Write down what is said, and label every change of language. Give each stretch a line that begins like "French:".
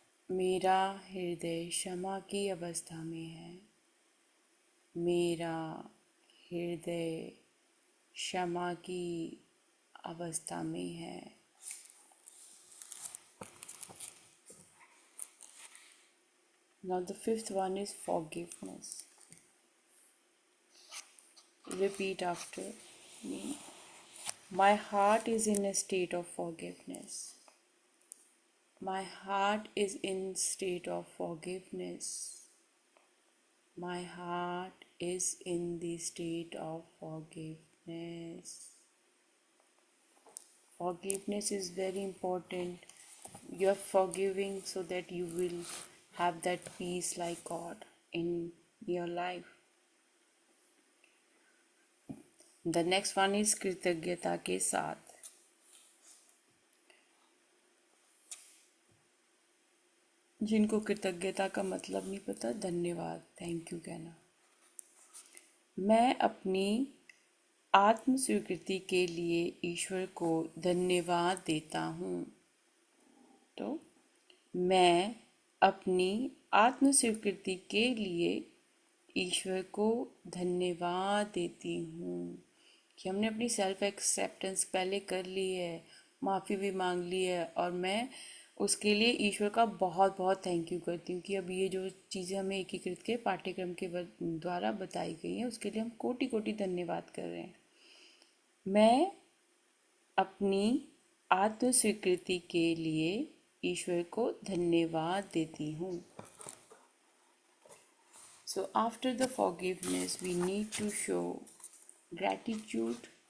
Hindi: मेरा हृदय क्षमा की अवस्था में है। मेरा हृदय क्षमा की अवस्था में है।
English: Now the fifth one is forgiveness. Repeat after me. My heart is in a state of forgiveness. My heart is in state of forgiveness. My heart is in the state of forgiveness. Forgiveness is very important. You are forgiving so that you will have that peace like God in your life. The next one is
Hindi: कृतज्ञता के साथ. जिनको कृतज्ञता का मतलब नहीं पता, धन्यवाद, थैंक यू कहना. मैं अपनी आत्म स्वीकृति के लिए ईश्वर को धन्यवाद देता हूँ. तो मैं अपनी आत्म स्वीकृति के लिए ईश्वर को धन्यवाद देती हूँ कि हमने अपनी सेल्फ एक्सेप्टेंस पहले कर ली है, माफ़ी भी मांग ली है, और मैं उसके लिए ईश्वर का बहुत बहुत थैंक यू करती हूँ कि अब ये जो चीज़ें हमें एकीकृत के पाठ्यक्रम के द्वारा बताई गई हैं उसके लिए हम कोटि कोटि धन्यवाद कर रहे हैं. मैं अपनी आत्म स्वीकृति के लिए ईश्वर को धन्यवाद देती हूँ.
English: So after the forgiveness, we need to show gratitude.